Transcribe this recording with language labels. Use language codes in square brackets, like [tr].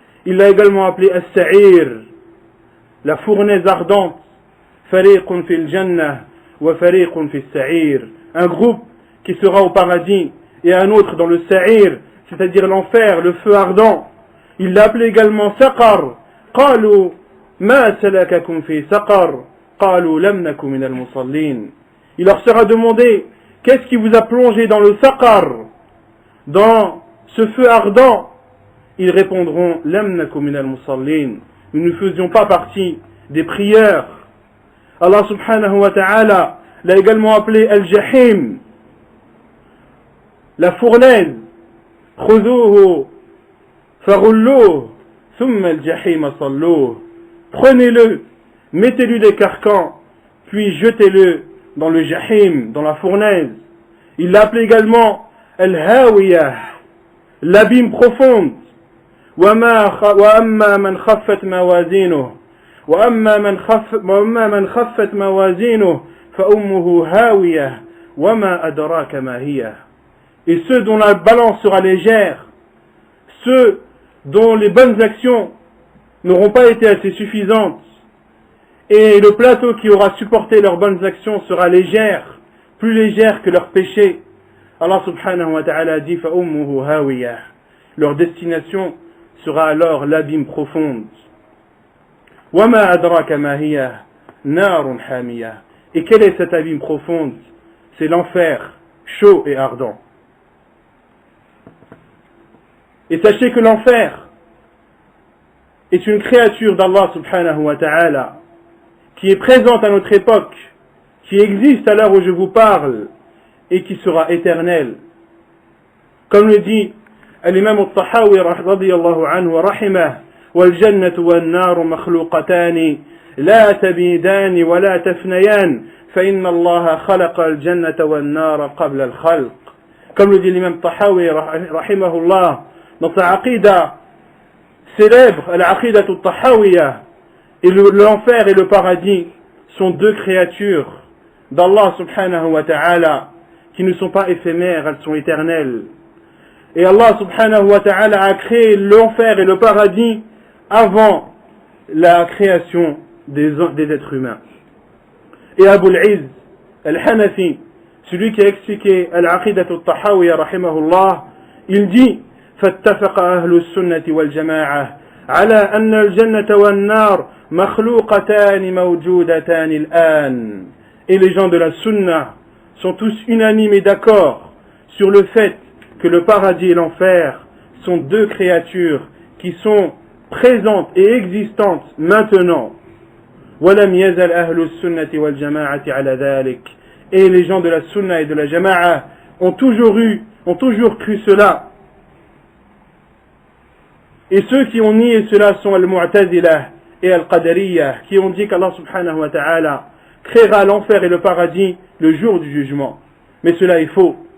[fr] Il l'a également appelé As-Sa'ir, la fournaise ardente. [ar] Fariqun fil Jannah wa fariqun fil Sa'ir. [fr] Un groupe qui sera au paradis et un autre dans le Sa'ir, c'est-à-dire l'enfer, le feu ardent. Il l'a appelé également Saqar. [ar] قالوا ما سلككم في سقر قالوا لم نكن من المصلين. [fr] Il leur sera demandé, qu'est-ce qui vous a plongé dans le Saqar, dans ce feu ardent? Ils répondront [ar] لم نكن من المصلين. [fr] Nous ne faisions pas partie des prieurs. Allah subhanahu wa ta'ala l'a également appelé Al-Jahim, la fournaise. [ar] خذوه فغلوه ثم الجحيم صلوه. [fr] Prenez-le, mettez-lui des carcans, puis jetez-le dans le jahim, dans la fournaise. Il l'appelait également Al-Hawiyah, l'abîme profonde. [ar] وأما من خفت موازينه وأما من خفت موازينه فأمه هاوية وما أدراك ما هي. [fr] Et ceux dont la balance sera légère, ceux dont les bonnes actions n'auront pas été assez suffisantes, et le plateau qui aura supporté leurs bonnes actions sera légère, plus légère que leurs péchés. Allah subhanahu wa ta'ala dit [ar] فَأُمُّهُ هَاوِيَةٌ. [fr] Leur destination sera alors l'abîme profonde. [ar] وَمَا أَدْرَاكَ مَا هِيَ نَارٌ حَامِيَةٌ. [fr] Et quel est cet abîme profonde? C'est l'enfer, chaud et ardent. Et sachez que l'enfer est une créature d'Allah subhanahu wa ta'ala qui est présente à notre époque, qui existe à l'heure où je vous parle et qui sera éternelle. Comme le dit l'imam al-Tahawi [ar] radiyallahu anhu wa rahimah, وَالْجَنَّةُ وَالنَّارُ مَخْلُوقَتَانِ لَا تَبِيدَانِ وَلَا تَفْنَيَانِ فَإِنَّ اللَّهَ خَلَقَ الْجَنَّةَ وَالنَّارَ قَبْلَ الْخَلْقِ. [fr] Comme le dit l'imam al-Tahawi rahimahullah, dans sa aqida célèbre, l'aqida al-Tahawiyya, et l'enfer et le paradis sont deux créatures d'Allah subhanahu wa ta'ala qui ne sont pas éphémères, elles sont éternelles. Et Allah subhanahu wa ta'ala a créé l'enfer et le paradis avant la création des êtres humains. Et Abu al-Izz al-Hanafi, celui qui a expliqué l'aqida al-Tahawiyya rahimahullah, il dit [ar] فاتفق أهل السنة والجماعة على أن الجنة والنار مخلوقتان موجودتان الآن. [fr] Et les gens de la sunna sont tous unanimes et d'accord sur le fait que le paradis et l'enfer sont deux créatures qui sont présentes et existantes maintenant. [ar] ولم يزل أهل السنة والجماعة على ذلك. [fr] Et les gens de la sunna et de la jama'a ont toujours cru cela. Et ceux qui ont nié cela sont Al-Mu'tazila et Al-Qadariyya, qui ont dit qu'Allah subhanahu wa ta'ala créera l'enfer et le paradis le jour du jugement. Mais cela est faux.